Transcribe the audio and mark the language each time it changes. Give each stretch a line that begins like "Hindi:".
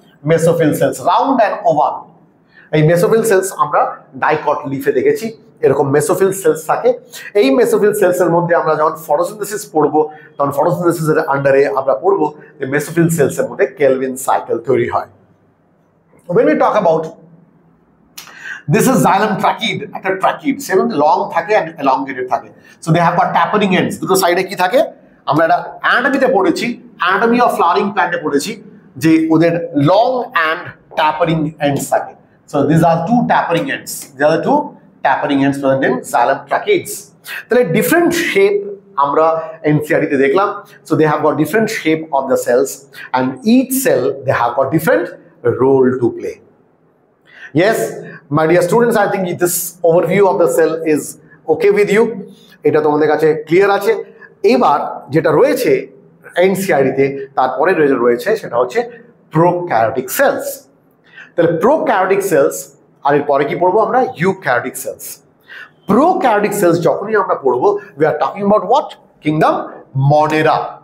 Bangla: Mesophyll sales, round and oval. এই mesophyll sales আমরা dicot লিফে দেখেছি, এরকম মেসোফিল সেলস থাকে। এই মেসোফিল সেলসের মধ্যে আমরা যখন ফটোসিনথেসিস পড়বো, তখন ফটোসিনথেসিসের আন্ডারে আমরা পড়বো যে মেসোফিল সেলসের মধ্যে কেলভিন সাইকেল তৈরি হয়।
English: When we talk about this is xylem trachea,
Bangla: একটা ট্রাকিড, সেরকম লং থাকে
English: and elongated থাকে। So they have got tapering ends,
Bangla: দুটো সাইডে কি থাকে? আমরা এটা অ্যানাটমিতে পড়েছি, অ্যানাটমি অফ ফ্লাওয়ারিং প্ল্যান্টে পড়েছি যে ওদের লং অ্যান্ড ট্যাপারিং এন্ডস থাকে।
English: So these are two tapering ends. These are the two tapering ends present in xylem tracheids.
Bangla: তাহলে ডিফারেন্ট শেপ আমরা এনসিআরটিতে দেখলাম।
English: So they have got different shape of the cells and each cell they have got different role to play. Yes, my dear students, I think this overview of the cell is okay with you.
Bangla: এটা তোমাদের কাছে clear আছে। এবার যেটা রয়েছে এনসিআরটিতে তারপরে রয়েছে সেটা হচ্ছে প্রোক্যারিওটিক সেলস। তাহলে প্রোক্যারিওটিক সেলস আর এর পরে কি পড়বো আমরা? Eukaryotic sales. প্রোক্যারিওটিক সেলস যখনই আমরা পড়বো,
English: we are talking about what?
Bangla: Kingdom মনেরা।